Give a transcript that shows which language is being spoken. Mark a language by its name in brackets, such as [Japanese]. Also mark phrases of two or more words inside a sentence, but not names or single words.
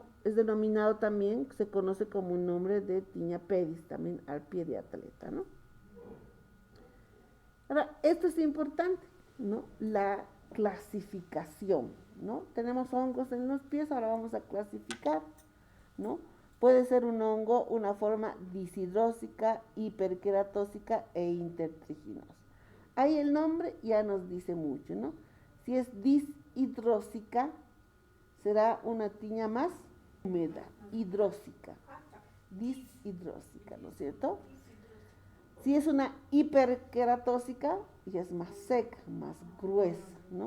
[Spanish] Es denominado también, se conoce como un nombre de tiña pedis, también al pie de atleta, ¿no? Ahora, esto es importante, ¿no? clasificación, ¿no? Tenemos hongos en los pies, ahora vamos a clasificar, ¿no? Puede ser un hongo, una forma disidrósica, hiperqueratósica e intertriginosa. Ahí el nombre ya nos dice mucho, ¿no? Si es dishidrósica, será una tiña más húmeda, hidrósica, dishidrósica, ¿no es cierto? Si es una hiperqueratósica, ya es más seca, más gruesa, ¿no?